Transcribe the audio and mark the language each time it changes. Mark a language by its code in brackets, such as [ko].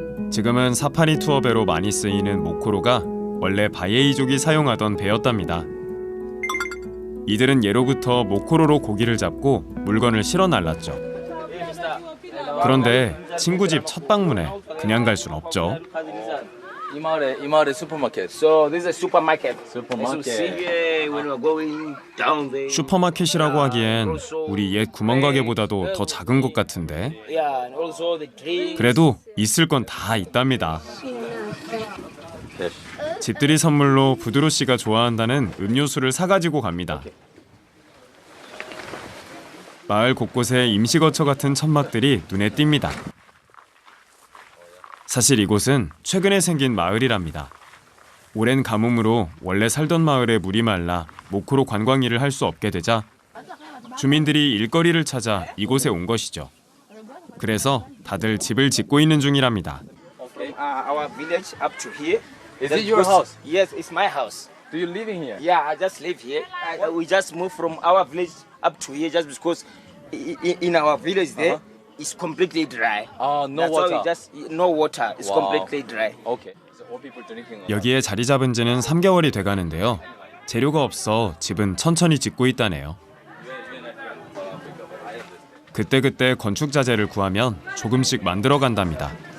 [ko] 지금은 사파리 투어배로 많이 쓰이는 모코로가 원래 바예이족이 사용하던 배였답니다. 이들은 예로부터 모코로로 고기를 잡고 물건을 실어 날랐죠. 그런데 친구 집 첫 방문에 그냥 갈 순 없죠. 이 마을의 슈퍼마켓. [en] So this is a supermarket. As you [ko] 슈퍼마켓. [en] see, when we're going down there. [ko] 슈퍼마켓이라고 하기엔 우리 옛 구멍가게보다도 더 작은 것 같은데 [en] Yeah, and also the drinks. [ko] 그래도 있을 건 다 있답니다. 네. 집들이 선물로 부드로 씨가 좋아한다는 음료수를 사가지고 갑니다. 마을 곳곳에 임시거처 같은 천막들이 눈에 띕니다. 사실 이곳은 최근에 생긴 마을이랍니다. 오랜 가뭄으로 원래 살던 마을에 물이 말라 모코로 관광 일을 할 수 없게 되자 주민들이 일거리를 찾아 이곳에 온 것이죠. 그래서 다들 집을 짓고 있는 중이랍니다. [en] Our village up to here. Is it your house? Yes, it's my house. Do you living here? Yeah, I just live here. We just moved from our village up to here just because in our village there it's completely dry. No That's why water. we just no water. It's Wow. completely dry. Okay. So all people drinking. [ko] 여기에 자리 잡은 지는 3개월이 돼가는데요. 재료가 없어 집은 천천히 짓고 있다네요. 그때그때 건축 자재를 구하면 조금씩 만들어 간답니다.